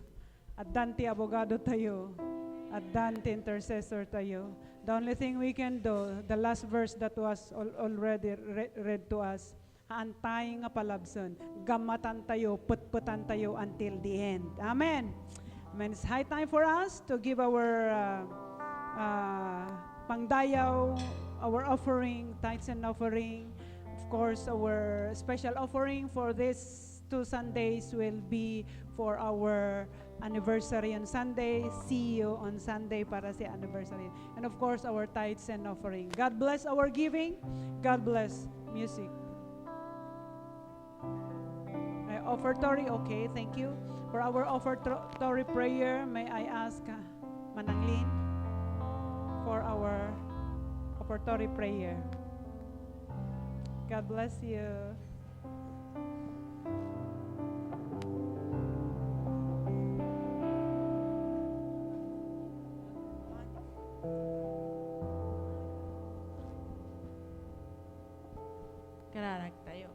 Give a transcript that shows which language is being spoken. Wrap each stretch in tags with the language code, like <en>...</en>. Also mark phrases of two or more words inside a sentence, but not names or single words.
<ilo>At dan ti abogado tayo. At dan ti intercessor tayo.</ilo> <en>The only thing we can do, the last verse that was already read to us,</en> <ilo>haantay nga palabson, gamatan tayo, putputan tayo</ilo> <en>until the end.</en> <ilo>Amen. Amen.</ilo> <en>It's high time for us to give our pangdayaw, our offering, tithes and offering. Of course, our special offering for these 2 Sundays will be for our anniversary on Sunday. See you on Sunday</en> <tl>para sa</tl> <en>anniversary. And of course, our tithes and offering. God bless our giving. God bless music. Offertory, okay, thank you. For our offertory prayer, may I ask Mananglin for our offertory prayer. God bless you.</en> <ilo>Kararag tayo.</ilo>